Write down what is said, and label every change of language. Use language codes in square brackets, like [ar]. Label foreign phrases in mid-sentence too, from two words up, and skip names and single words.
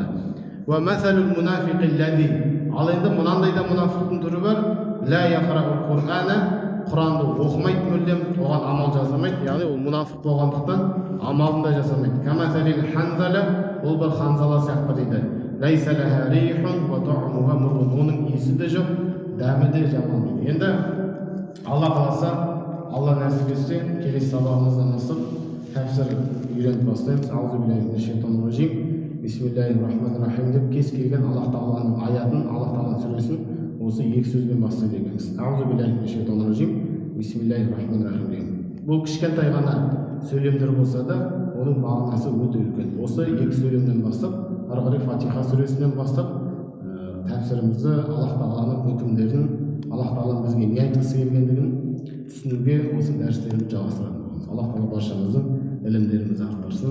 [ar] ومثل المنافق الذي, [kk] ал енді мынандай да мұнафиқтың түрі бар. [ar] لا يقرأ القرآن, [kk] Құранды оқымайды мүлдем, оған амал жасамайды, яғни ол мұнафиқ болғандықтан амалын да жасамайды. [ar] كمثل الحنظلة, [kk] ол бір ханзала сияқты дейді. [ar] ليس لها ريح وطعمها مر, [kk] оның иісі де жоқ, дәмі де жаман дейді. Енді Алла қаласа, Алла нәсіп етсе, келесі сабағымыздан бастап тәфсір үйреніп бастаймыз. [ar] أعوذ بالله من الشيطان الرجيم. بسم الله الرحمن الرحيم [kk] деп кез келген Аллах тағаланың аятын, Аллах тағаланың сүресін осы екі сөзбен бастайды екенбіз. [ar] أعوذ بالله من الشيطان الرجيم. بسم الله الرحمن الرحيم. [kk] Бұл кішкентай ғана сөйлемдер болса да, оның мағынасы өте үлкен. Осы екі сөйлемден бастап, ары қарай Фатиха сүресінен бастап, тәфсірімізді Аллах тағаланың үкімдерін, Аллах тағаланың бізге не айтқысы келгендігін түсінуге осы дәрістерімізді жалғастыратын боламыз. Аллах тағала баршамыздың ілімдерімізді арттырсын.